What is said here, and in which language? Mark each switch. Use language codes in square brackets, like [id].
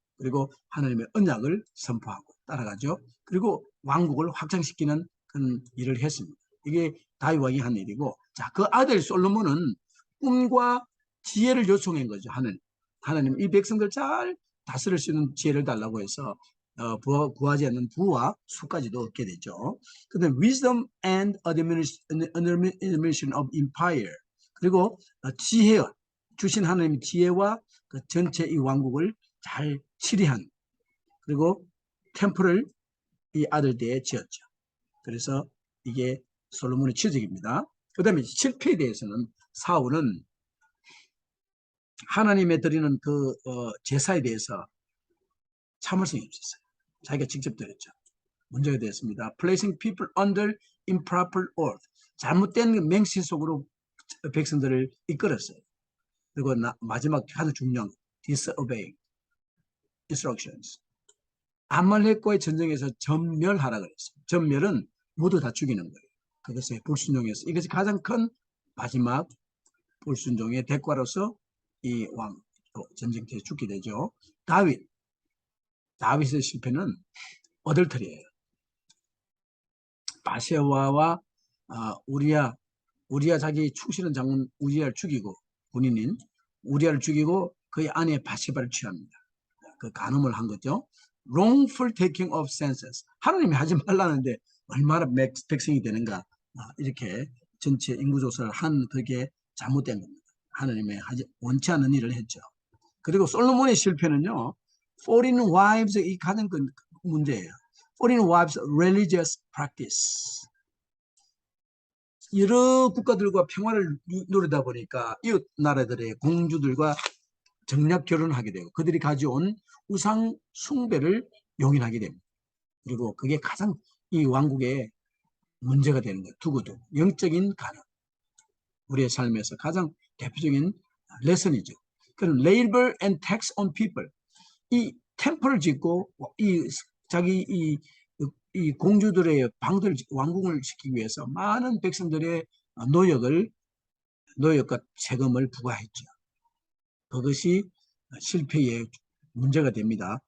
[ko] 그리고 하나님의 언약을 선포하고 따라가죠. 그리고 왕국을 확장시키는 그런 일을 했습니다. 이게 다윗 왕이 한 일이고, 자, 그 아들 솔로몬은 꿈과 지혜를 요청한 거죠. 하나님 이 백성들 잘 다스릴 수 있는 지혜를 달라고 해서 구하지 않는 부와 수까지도 얻게 되죠. 그다음에 [en] wisdom and administration of empire. [ko] 그리고 지혜, 주신 하나님의 지혜와 그 전체 이 왕국을 잘 치리한, 그리고 템플을 이 아들 때에 지었죠. 그래서 이게 솔로몬의 취직입니다. 그 다음에 실패에 대해서는 사울은 하나님에 드리는 그 제사에 대해서 참을성이 없었어요. 자기가 직접 드렸죠. 문제가 됐습니다. [en] Placing people under improper oath. [ko] 잘못된 맹세 속으로 백성들을 이끌었어요. 그리고 마지막 가장 중요한 [en] disobeying instructions. [ko] 아말렉과의 전쟁에서 전멸하라 그랬어요. 전멸은 모두 다 죽이는 거예요. 그것에 불순종해서 이것이 가장 큰 마지막 불순종의 대가로서 이 왕 전쟁터에 죽게 되죠. 다윗의 실패는 어덜터리예요. 바세바와 우리야 자기 충실한 장군 우리야를 죽이고, 군인인 우리야를 죽이고 그의 아내 바세바를 취합니다. 그 간음을 한 거죠. [en] wrongful taking of census. [ko] 하나님이 하지 말라는데 얼마나 백성이 되는가. 이렇게 전체 인구조사를 한 그게 잘못된 겁니다. 하나님의 원치 않는 일을 했죠. 그리고 솔로몬의 실패는요, [en] foreign wives, [ko] 이 가장 큰 문제예요. [en] foreign wives religious practice. [ko] 여러 국가들과 평화를 누리다 보니까 이웃 나라들의 공주들과 정략 결혼을 하게 되고 그들이 가져온 우상 숭배를 용인하게 됩니다. 그리고 그게 가장 이 왕국의 문제가 되는 거예요. 두고두고 영적인 가능, 우리의 삶에서 가장 대표적인 레슨이죠. 그럼 [en] labor and tax on people. [ko] 이 템플을 짓고 자기 이 공주들의 방들 왕궁을 지키기 위해서 많은 백성들의 노역과 세금을 부과했죠. 그것이 실패의 문제가 됩니다.